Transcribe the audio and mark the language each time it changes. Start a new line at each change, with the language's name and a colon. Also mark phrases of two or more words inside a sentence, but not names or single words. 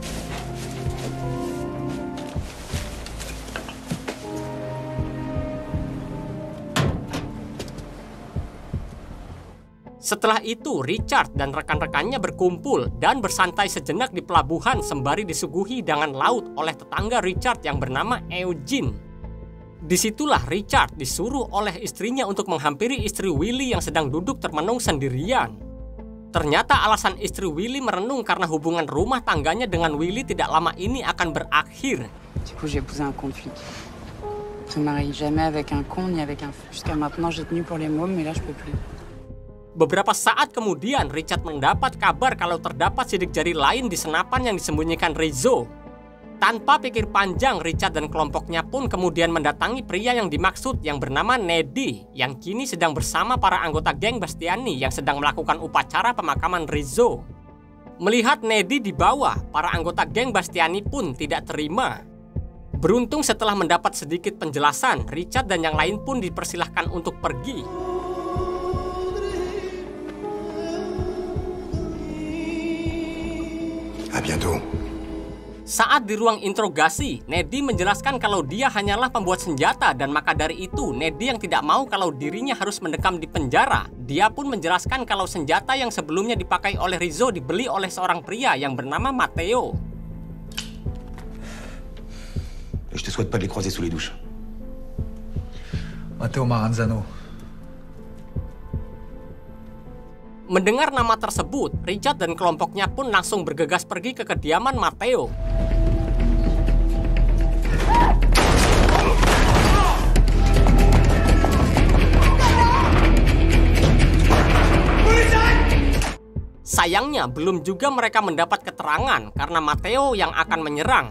Indonesian: Setelah itu, Richard dan rekan-rekannya berkumpul dan bersantai sejenak di pelabuhan sembari disuguhi hidangan laut oleh tetangga Richard yang bernama Eugene. Disitulah Richard disuruh oleh istrinya untuk menghampiri istri Willy yang sedang duduk termenung sendirian. Ternyata alasan istri Willy merenung karena hubungan rumah tangganya dengan Willy tidak lama ini akan berakhir.
French: Du coup, j'ai épousé un con de flic. Je me marie jamais avec un con ni avec un flic. Jusqu'à maintenant, j'ai tenu pour les mômes, mais là, je peux plus.
Indonesian: Beberapa saat kemudian, Richard mendapat kabar kalau terdapat sidik jari lain di senapan yang disembunyikan Rizzo. Tanpa pikir panjang, Richard dan kelompoknya pun kemudian mendatangi pria yang dimaksud yang bernama Neddy, yang kini sedang bersama para anggota geng Bastiani yang sedang melakukan upacara pemakaman Rizzo. Melihat Neddy dibawa, para anggota geng Bastiani pun tidak terima. Beruntung setelah mendapat sedikit penjelasan, Richard dan yang lain pun dipersilahkan untuk pergi.
French: À bientôt.
Indonesian: Saat di ruang interogasi, Neddy menjelaskan kalau dia hanyalah pembuat senjata dan maka dari itu Neddy yang tidak mau kalau dirinya harus mendekam di penjara. Dia pun menjelaskan kalau senjata yang sebelumnya dipakai oleh Rizzo dibeli oleh seorang pria yang bernama Matteo.
French: Je te souhaite pas de les croiser sous les douches. Matteo Maranzano.
Indonesian: Mendengar nama tersebut, Richard dan kelompoknya pun langsung bergegas pergi ke kediaman Matteo. Sayangnya, belum juga mereka mendapat keterangan karena Matteo yang akan menyerang.